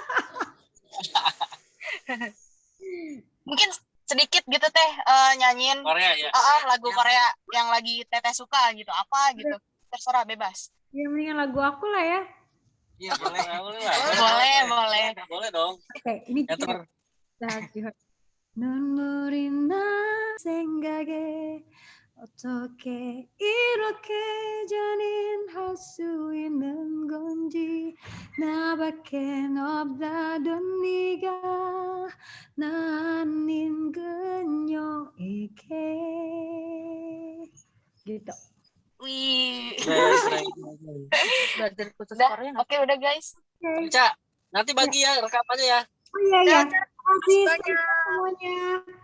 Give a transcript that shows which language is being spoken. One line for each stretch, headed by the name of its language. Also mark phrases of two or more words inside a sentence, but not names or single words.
Indonesian: Mungkin sedikit gitu Teh nyanyiin Korea ya. lagu Korea yang lagi Teteh suka gitu. Apa gitu. Terserah, bebas. Ya mendingan lagu aku lah ya. Iya boleh. Boleh. Boleh dong. Oke, ini Ya, ter-
Korean: 눈물이 나 생각에 어떻게 이렇게 잔인할 수 있는 건지 나밖에 없다던 네가 나 아닌 그녀에게 gitu.
Indonesian: Wih. Belajar khusus Korea. Oke, udah guys. Cak, nanti bagi ya rekamannya ya. Oh iya. Terima kasih semuanya.